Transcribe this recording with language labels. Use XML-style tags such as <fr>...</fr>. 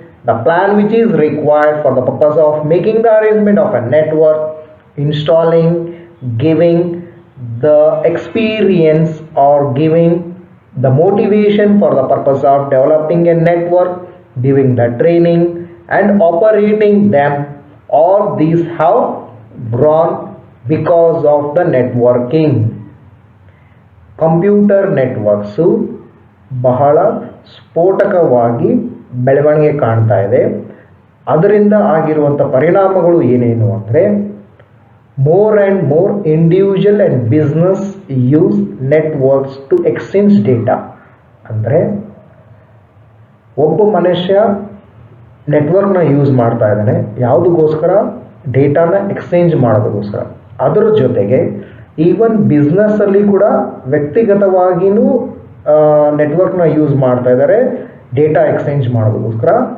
<en>the plan which is required for the purpose of making the arrangement of a network, installing, giving the experience or giving the motivation for the purpose of developing a network giving the training and operating them. All these have grown because of the networking.</en> <kn>Computer networks ಬಹಳ ಸ್ಫೋಟಕವಾಗಿ ಬೆಳವಣಿಗೆ ಕಾಣ್ತಾ ಇದೆ. ಅದರಿಂದ ಆಗಿರುವಂಥ ಪರಿಣಾಮಗಳು ಏನೇನು ಅಂದರೆ,</kn> <en>more and more individual and business use networks to exchange data.</en> <kn>ಅಂದರೆ ಒಬ್ಬ ಮನುಷ್ಯ ನೆಟ್ವರ್ಕ್ನ ಯೂಸ್ ಮಾಡ್ತಾ ಇದ್ದಾನೆ ಯಾವುದಕ್ಕೋಸ್ಕರ? ಡೇಟಾನ ಎಕ್ಸ್ಚೇಂಜ್ ಮಾಡೋದಕ್ಕೋಸ್ಕರ. ಅದರ ಜೊತೆಗೆ ಈವನ್ ಬಿಸ್ನೆಸ್ಸಲ್ಲಿ ಕೂಡ ವ್ಯಕ್ತಿಗತವಾಗಿಯೂ ನೆಟ್ವರ್ಕ್ನ ಯೂಸ್ ಮಾಡ್ತಾ ಇದ್ದಾರೆ ಡೇಟಾ ಎಕ್ಸ್ಚೇಂಜ್ ಮಾಡೋದಕ್ಕೋಸ್ಕರ.</kn>